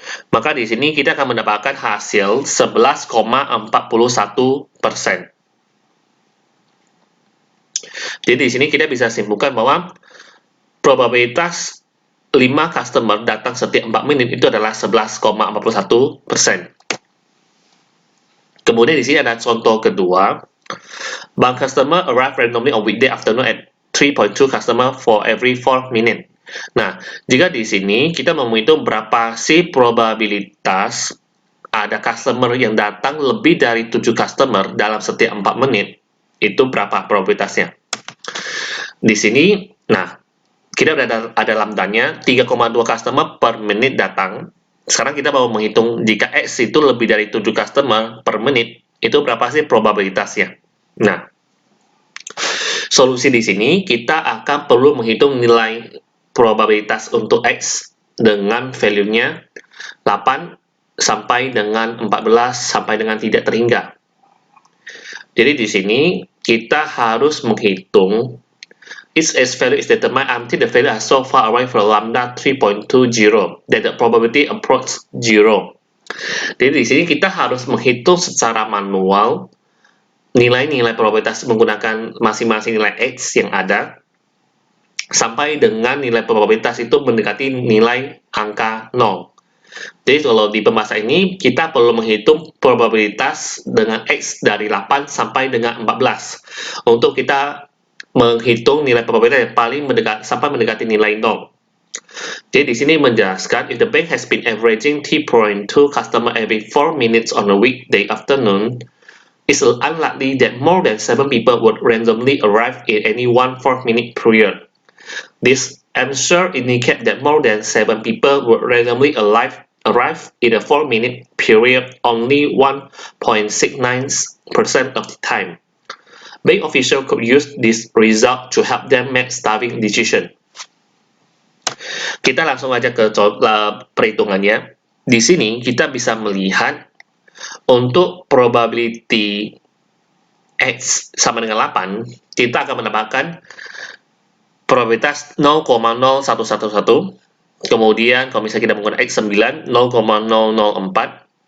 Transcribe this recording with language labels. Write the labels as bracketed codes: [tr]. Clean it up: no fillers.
[id] Maka di sini kita akan mendapatkan hasil 11,41%. Jadi di sini kita bisa simpulkan bahwa probabilitas 5 customer datang setiap 4 menit itu adalah 11,41%. Kemudian di sini ada contoh kedua. [en] Bank customer arrive randomly on weekday afternoon at 3.2 customer for every 4 minutes. [id] Nah, jika di sini kita menghitung berapa sih probabilitas ada customer yang datang lebih dari 7 customer dalam setiap 4 menit, itu berapa probabilitasnya? Di sini, nah, kita ada lambdanya 3,2 customer per menit datang. Sekarang kita mau menghitung jika X itu lebih dari 7 customer per menit, itu berapa sih probabilitasnya? Nah, solusi di sini kita akan perlu menghitung nilai probabilitas untuk X dengan value-nya 8 sampai dengan 14 sampai dengan tidak terhingga. Jadi di sini kita harus menghitung [en] its value is determined until the value is so far away from lambda 3.20 that the probability approach 0. [id] Jadi di sini kita harus menghitung secara manual nilai-nilai probabilitas menggunakan masing-masing nilai X yang ada sampai dengan nilai probabilitas itu mendekati nilai angka 0. Jadi kalau di pembahasan ini kita perlu menghitung probabilitas dengan X dari 8 sampai dengan 14 untuk kita menghitung nilai probabilitas yang paling sampai mendekati nilai 0. Jadi di sini menjelaskan [en] if the bank has been averaging T.2 customer every 4 minutes on a weekday afternoon, it's unlikely that more than 7 people would randomly arrive in any 1 4-minute period. This answer indicates that more than 7 people would randomly arrive in a 4-minute period only 1.69% of the time. Bank official could use this result to help them make staffing decision. [id] Kita langsung aja ke perhitungannya. Di sini kita bisa melihat untuk probability X sama dengan 8, kita akan mendapatkan probabilitas 0,0111. Kemudian kalau misalnya kita menggunakan X 9, 0,004.